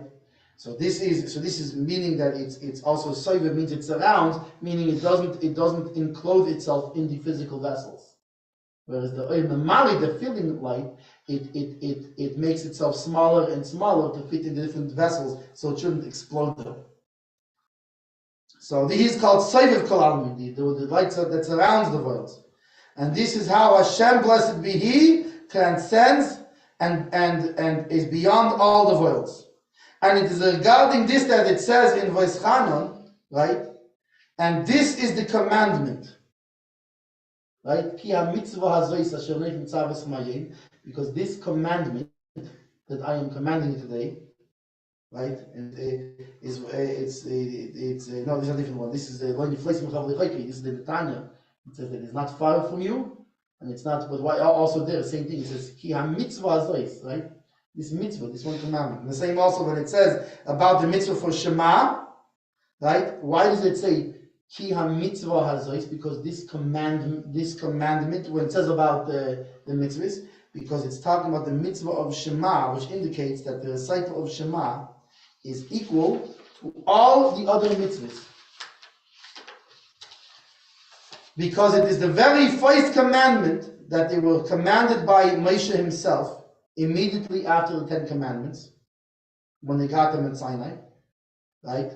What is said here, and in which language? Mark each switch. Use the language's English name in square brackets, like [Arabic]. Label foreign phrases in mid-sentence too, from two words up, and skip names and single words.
[English] So this is meaning that it's also soiver, means it surrounds, meaning it doesn't enclose itself in the physical vessels. Whereas the Mali, the filling light, it makes itself smaller and smaller to fit in the different vessels, so it shouldn't explode them. So this is called [Aramaic] סובב כל עלמין, [English] the light that surrounds the world. And this is how Hashem, blessed be He, transcends and is beyond all the worlds. And it is regarding this that it says in Voice Chanon, right? And this is the commandment, right? [Hebrew] כי המצוה הזאת אשר נך נצבות מים, [English] because this commandment that I am commanding you today, right? And it's no, this is a different one. This is the one you place in This is the Tanya. It says that it's not far from you, and it's not. But why also there? Same thing. It says [Hebrew] כי המצוה הזאת, [English] right? This mitzvah, this one commandment. And the same also when it says about the mitzvah for Shema, right? Why does it say [Hebrew] כי המצוה הזאת? [English] Because this commandment, when it says about the mitzvahs, because it's talking about the mitzvah of Shema, which indicates that the recital of Shema is equal to all the other mitzvahs. Because it is the very first commandment that they were commanded by Moshe himself, immediately after the 10 Commandments, when they got them at Sinai, right?